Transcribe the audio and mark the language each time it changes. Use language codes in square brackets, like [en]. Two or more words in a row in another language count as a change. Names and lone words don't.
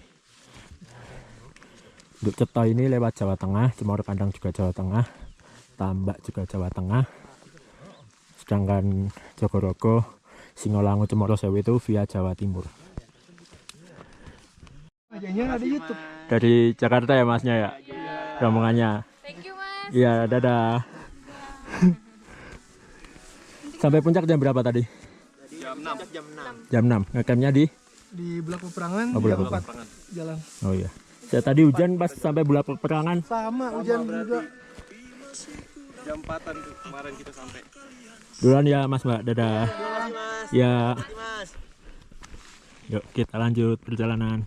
[id] Untuk Cetha ini lewat Jawa Tengah, Cemoro Kandang juga Jawa Tengah, Tambak juga Jawa Tengah. Sedangkan Jogorogo, Singolangu, Cemoro Sewu itu via Jawa Timur. Ada YouTube. Dari Jakarta ya masnya ya, rombongannya. [en] Thank you mas. [id] Iya, dadah. Sampai puncak jam berapa tadi? Jam 6. Ngecampnya di Bulak Peperangan, Oh, Bulak jam 4 jalan. Oh iya. Saya tadi hujan pas sampai Bulak Peperangan. Sama hujan juga. Jam 4-an kemarin kita sampai. Duluan ya Mas Mbak, dadah. Ya. Yuk kita lanjut perjalanan.